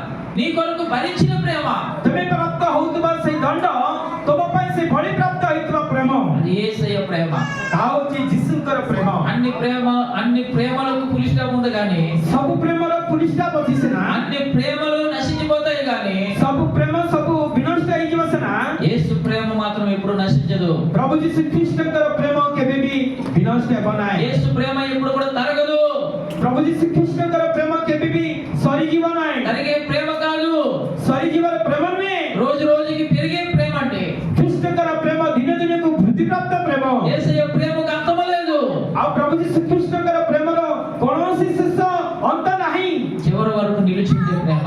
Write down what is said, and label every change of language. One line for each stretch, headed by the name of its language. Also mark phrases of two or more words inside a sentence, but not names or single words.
Telugu: నీ కొరకు భరించిన ప్రేమ,
Odia: ତମେ ପ୍ରାପ୍ତ ହଉଥିବା ସେଇ ଦଣ୍ଡ ତମ ପାଇଁ ସେ ବଳି ପ୍ରାପ୍ତ ହେଇଥିବା ପ୍ରେମ
Telugu: అది యేసయ్య ప్రేమ.
Odia: ତାହା ହଉଛି ଯୀଶୁଙ୍କର ପ୍ରେମ।
Telugu: అన్ని ప్రేమలకు పులిస్టా ఉంది కానీ
Odia: ସବୁ ପ୍ରେମର ପୁଲିସଟା ଅଛି ସିନା,
Telugu: అన్ని ప్రేమలు నశించిపోతాయి కానీ
Odia: ସବୁ ପ୍ରେମ ସବୁ ବିନଷ୍ଟ ହେଇଯିବ ସିନା,
Telugu: యేసు ప్రేమ మాత్రం ఎప్పుడు నశించదు.
Odia: ପ୍ରଭୁ ଯୀଶୁ ଖ୍ରୀଷ୍ଟଙ୍କର ପ୍ରେମ କେବେ ବି ବିନଷ୍ଟ ହେବ ନାହିଁ।
Telugu: యేసు ప్రేమ ఎప్పుడు కూడా తరగదు.
Odia: ପ୍ରଭୁ ଯୀଶୁ ଖ୍ରୀଷ୍ଟଙ୍କର ପ୍ରେମ କେବେ ବି ସରିଯିବ ନାହିଁ।
Telugu: తరిగే ప్రేమ కాదు,
Odia: ସରିଯିବାର ପ୍ରେମ ନୁହେଁ,
Telugu: రోజు రోజుకి పెరిగే ప్రేమ అంటే.
Odia: ଖ୍ରୀଷ୍ଟଙ୍କର ପ୍ରେମ ଦିନେ ଦିନକୁ ବୃଦ୍ଧିପ୍ରାପ୍ତ ପ୍ରେମ।
Telugu: యేసయ్య ప్రేమకు అంతము లేదు.
Odia: ଆଉ ପ୍ରଭୁ ଯୀଶୁ ଖ୍ରୀଷ୍ଟଙ୍କର ପ୍ରେମର କୌଣସି ଶେଷ ଅନ୍ତ ନାହିଁ।
Telugu: చివరి వరకు నిలిచిందే ప్రేమ.